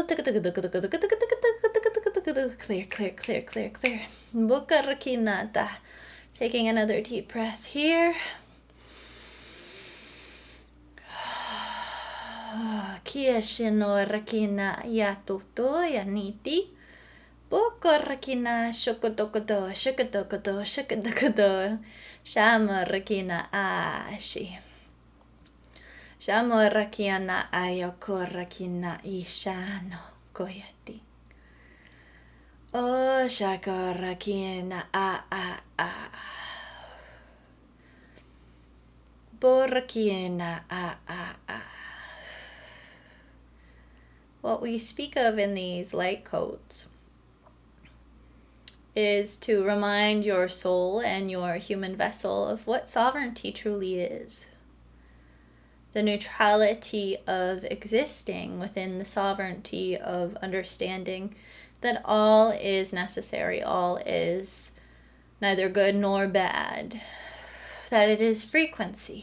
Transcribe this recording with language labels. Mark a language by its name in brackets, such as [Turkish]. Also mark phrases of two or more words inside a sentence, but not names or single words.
[English] Clear, clear, clear, clear, clear. Bukarakinata. Taking another deep breath here. Kieshino rakina yatuto yaniti. Bukarakina shokodokodo, shokodokodo, shokodokodo. Shama rakina ashi. Shama rakiana ayokorakina ishano koyati. Oh, shakarakina a. Borakina a. What we speak of in these light codes is to remind your soul and your human vessel of what sovereignty truly is. The neutrality of existing within the sovereignty of understanding that all is necessary, all is neither good nor bad, that it is frequency.